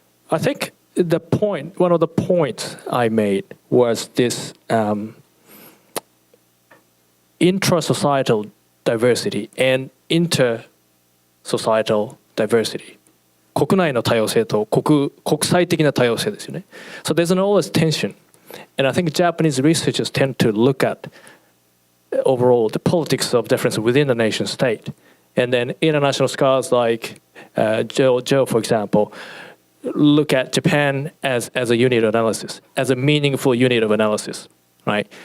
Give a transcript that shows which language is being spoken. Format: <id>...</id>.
<en>I think one of the points I made was this intra-societal diversity and inter-societal diversity.</en> <ja>国内の多様性と国際的な多様性ですよね。</ja> <en>So there's an always tension. And I think Japanese researchers tend to look at overall the politics of difference within the nation state. And then international scholars like Joe, for example, look at Japan as a unit of analysis, as a meaningful unit of analysis, right?</en>